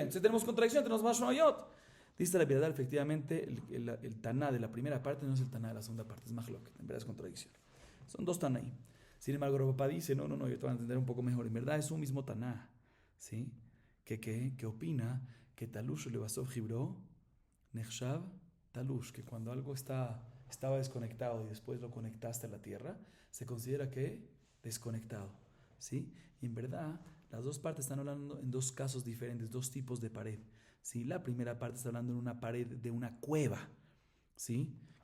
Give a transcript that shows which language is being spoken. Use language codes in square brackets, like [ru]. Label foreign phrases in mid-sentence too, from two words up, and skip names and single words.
[es] Entonces tenemos contradicción, tenemos mashmayot. Dice la verdad, efectivamente, el taná de la primera parte no es el taná de la segunda parte, es mahlok, en verdad es contradicción. Son dos tanáim. Sin embargo, Rabba dice, no, yo te voy a entender un poco mejor. En verdad es un mismo taná, ¿sí? Que opina que [he] תלוש ולבסוף חיברו נחשב תלוש, [es] que cuando algo estaba desconectado y después lo conectaste a la tierra, se considera que desconectado, ¿sí? Y en verdad, las dos partes están hablando en dos casos diferentes, dos tipos de pared, ¿sí? La primera parte está hablando en una pared de una cueva, ¿sí?